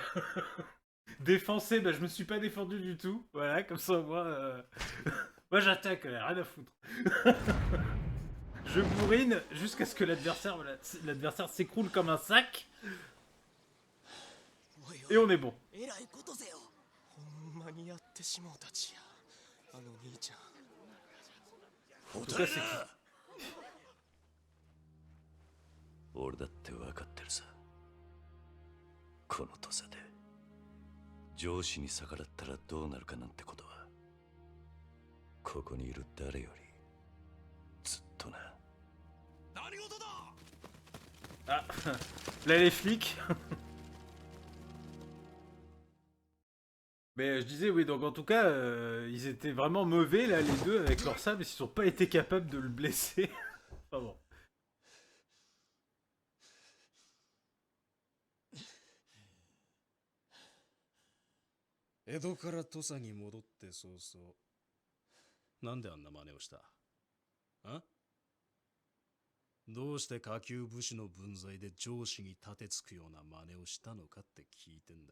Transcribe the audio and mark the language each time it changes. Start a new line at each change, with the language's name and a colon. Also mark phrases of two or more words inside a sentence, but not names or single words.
French: Défenser, bah je me suis pas défendu du tout. Voilà, comme ça moi... moi j'attaque, rien à foutre. Je bourrine jusqu'à ce que l'adversaire s'écroule comme un sac. Et on est bon.
Japanese: ほんまにやってしもうたちやあの兄ちゃん。
French: En tout cas, c'est qui?
Japanese: 俺だって分かってるさ。この土佐で上司に逆らったらどうなるかなんてことはここにいる誰よりずっとな。何事だ。
French: Ah, là les flics. Mais je disais, oui, donc en tout cas, ils étaient vraiment mauvais, là, les deux, avec leur sabre, ils n'ont pas été capables de le blesser. Enfin bon.
Japanese: 江戸から土佐に戻って早々なんであんな真似をした？あ？どうして下級武士の分際で上司に立てつくような真似をしたのかって聞いてんだ。